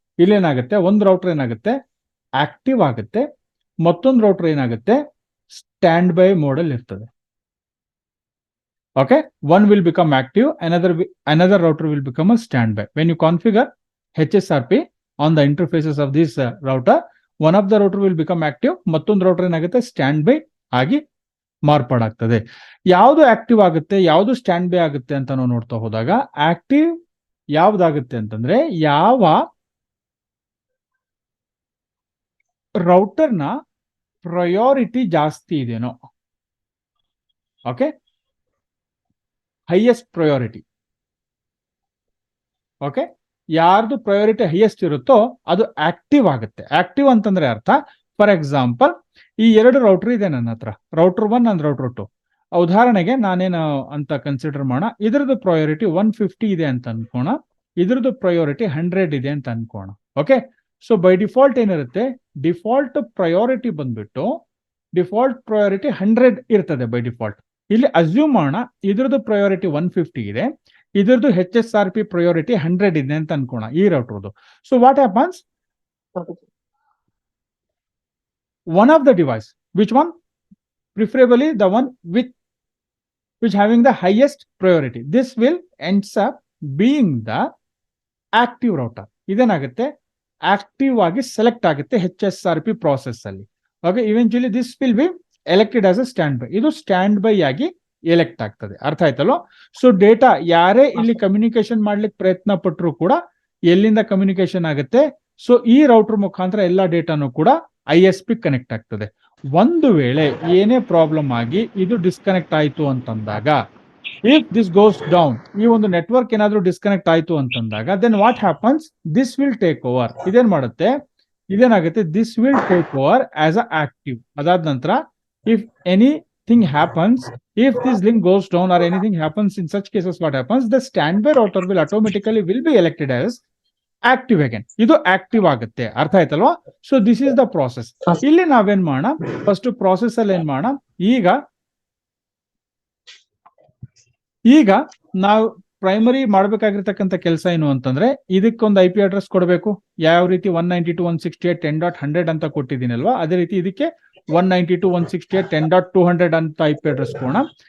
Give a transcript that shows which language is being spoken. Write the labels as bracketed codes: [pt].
[kn] ಇಲ್ಲೇನಾಗುತ್ತೆ, ಒಂದು ರೌಟರ್ ಏನಾಗುತ್ತೆ ಆಕ್ಟಿವ್ ಆಗುತ್ತೆ, ಮತ್ತೊಂದು ರೌಟರ್ ಏನಾಗುತ್ತೆ ಸ್ಟ್ಯಾಂಡ್ ಬೈ ಮೋಡಲ್ ಇರ್ತದೆ. [en] Okay, one will become active, another router will become a standby. When you configure HSRP on the interfaces of this router, one of the router will become active, [kn] ಮತ್ತೊಂದು router ಏನಾಗುತ್ತೆ stand by ಆಗಿ ಮಾರ್ಪಾಡಾಗ್ತದೆ. ಯಾವುದು active ಆಗುತ್ತೆ, ಯಾವುದು stand by ಆಗುತ್ತೆ ಅಂತ ನಾವು ನೋಡ್ತಾ ಹೋದಾಗ, ಆಕ್ಟಿವ್ ಯಾವ್ದಾಗುತ್ತೆ ಅಂತಂದ್ರೆ ಯಾವ ರೌಟರ್ನ ಪ್ರಯಾರಿಟಿ ಜಾಸ್ತಿ ಇದೆನೋ, ಓಕೆ, ಹೈಯೆಸ್ಟ್ ಪ್ರಯಾರಿಟಿ. ಓಕೆ, ಯಾರ್ದು ಪ್ರಯಾರಿಟಿ ಹೈಯೆಸ್ಟ್ ಇರುತ್ತೋ ಅದು ಆಕ್ಟಿವ್ ಆಗುತ್ತೆ. ಆಕ್ಟಿವ್ ಅಂತಂದ್ರೆ ಅರ್ಥ, ಫಾರ್ ಎಕ್ಸಾಂಪಲ್ ಈ ಎರಡು ರೌಟರ್ ಇದೆ ನನ್ನ ಹತ್ರ, ರೌಟರ್ 1 ಅಂಡ್ ರೌಟರ್ 2. ಉದಾಹರಣೆಗೆ ನಾನೇನು ಅಂತ ಕನ್ಸಿಡರ್ ಮಾಡೋಣ, ಇದ್ರದ್ದು ಪ್ರಯಾರಿಟಿ 150 ಇದೆ ಅಂತ ಅನ್ಕೋಣ, ಇದ್ರದ್ದು ಪ್ರಯಾರಿಟಿ 100 ಇದೆ ಅಂತ ಅನ್ಕೋಣ. ಓಕೆ, ಸೊ ಬೈ ಡಿಫಾಲ್ಟ್ ಏನಿರುತ್ತೆ, ಡಿಫಾಲ್ಟ್ ಪ್ರಯಾರಿಟಿ ಬಂದ್ಬಿಟ್ಟು ಡಿಫಾಲ್ಟ್ ಪ್ರಯಾರಿಟಿ 100 ಇರ್ತದೆ ಬೈ ಡಿಫಾಲ್ಟ್. ಇಲ್ಲಿ ಅಸ್ಯೂಮ್ ಮಾಡೋಣ ಇದ್ರದ್ದು ಪ್ರಯಾರಿಟಿ 150 ಇದೆ, ಇದ್ರದ್ದು HSRP ಪ್ರಯಾರಿಟಿ 100 ಇದೆ ಅಂತ ಅನ್ಕೋಣ ಈ ರೌಟರ್ದು. [en] So what happens, one of the device, which one, preferably the one which having the highest priority, this will ends up being the active router. [kn] ಇದೇನಾಗುತ್ತೆ, active ಆಗಿ select ಆಗುತ್ತೆ HSRP process ಅಲ್ಲಿ. [en] Okay, eventually this will be elected as a stand by. [kn] ಇದು stand by ಆಗಿ elect ಆಗ್ತದೆ. ಅರ್ಥ ಆಯ್ತಲ್ವ? So data ಯಾರೇ ಇಲ್ಲಿ communication ಮಾಡ್ಲಿಕ್ಕೆ ಪ್ರಯತ್ನ ಪಟ್ಟರು ಕೂಡ ಎಲ್ಲಿಂದ ಕಮ್ಯುನಿಕೇಶನ್ ಆಗುತ್ತೆ? ಸೊ ಈ ರೌಟರ್ ಮುಖಾಂತರ ಎಲ್ಲಾ ಡೇಟಾನು ಕೂಡ ISP ಕನೆಕ್ಟ್ ಆಗ್ತದೆ. ಒಂದು ವೇಳೆ ಏನೇ ಪ್ರಾಬ್ಲಮ್ ಆಗಿ ಇದು ಡಿಸ್ಕನೆಕ್ಟ್ ಆಯ್ತು ಅಂತಂದಾಗ, [en] if this goes down, [kn] ಈ ಒಂದು ನೆಟ್ವರ್ಕ್ ಏನಾದ್ರೂ ಡಿಸ್ಕನೆಕ್ಟ್ ಆಯ್ತು ಅಂತಂದಾಗ, [en] Then what happens, this will take over. [kn] ಇದೇನ್ ಮಾಡುತ್ತೆ, ಇದೇನಾಗುತ್ತೆ, [en] This will take over as a active. [kn] ಅದಾದ ನಂತರ [en] If anything happens, if this link goes down or anything happens, in such cases what happens, the standby router will automatically will be elected as active again. [kn] ಇದು active ಆಗುತ್ತೆ. ಅರ್ಥ ಆಯ್ತಲ್ವಾ? [en] So this is the process. [kn] ಇಲ್ಲಿ ನಾವೇನ್ ಮಾಡೋಣ, first process ಅಲ್ಲಿ ಏನ್ ಮಾಡೋಣ, ಈಗ ನಾವು ಪ್ರೈಮರಿ ಮಾಡ್ಬೇಕಾಗಿರ್ತಕ್ಕಂಥ ಕೆಲಸ ಏನು ಅಂತಂದ್ರೆ, ಇದಕ್ಕೊಂದು IP ಅಡ್ರೆಸ್ ಕೊಡಬೇಕು. ಯಾವ ರೀತಿ 192.168.10.100 ಅಂತ ಕೊಟ್ಟಿದ್ದೀನಲ್ವಾ, ಅದೇ ರೀತಿ ಇದಕ್ಕೆ 192.168.10.200 ಅಂತ IP ಅಡ್ರೆಸ್ ಕೊಡೋಣ.